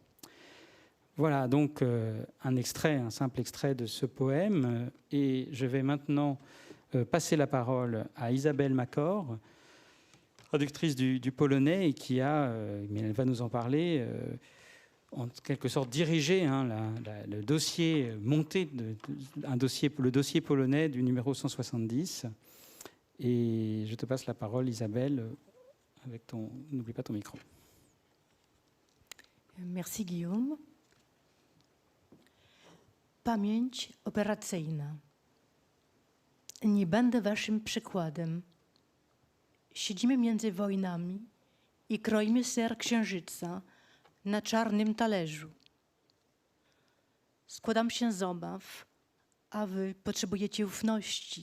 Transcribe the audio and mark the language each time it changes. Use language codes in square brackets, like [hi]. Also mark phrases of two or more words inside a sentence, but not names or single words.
[fr] Voilà donc un simple extrait de ce poème, et je vais maintenant passer la parole à Isabelle Macor, traductrice du polonais, et qui mais elle va nous en parler, en quelque sorte dirigé le dossier monté, le dossier polonais du numéro 170. Et je te passe la parole, Isabelle, n'oublie pas ton micro. Merci Guillaume. [pl] Pamięć operacyjna. Nie będę waszym przykładem. Siedzimy między wojnami i kroimy ser księżyca na czarnym talerzu. Składam się z obaw, a wy potrzebujecie ufności.